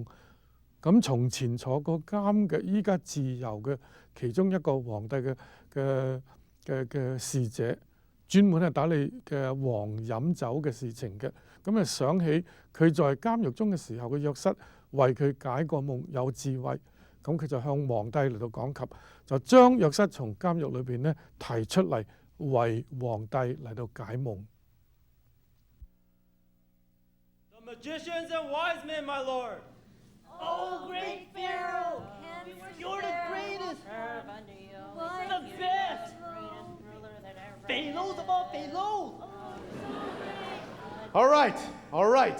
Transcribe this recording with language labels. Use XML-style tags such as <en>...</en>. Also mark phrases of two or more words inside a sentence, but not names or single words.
<yue>咁從前坐過監嘅，依家自由嘅其中一個皇帝嘅侍者，專門係打理嘅王飲酒嘅事情嘅。咁想起佢在監獄中嘅時候嘅約瑟為佢解過夢，有智慧。咁佢就向皇帝嚟到講及，就將約瑟從監獄裏邊咧提出嚟為皇帝嚟到解夢。</yue> <en>The magicians and wise men, my lord. Oh, great Pharaoh! You're the greatest, What? the best. Pharaohs above Pharaohs. All right.</en>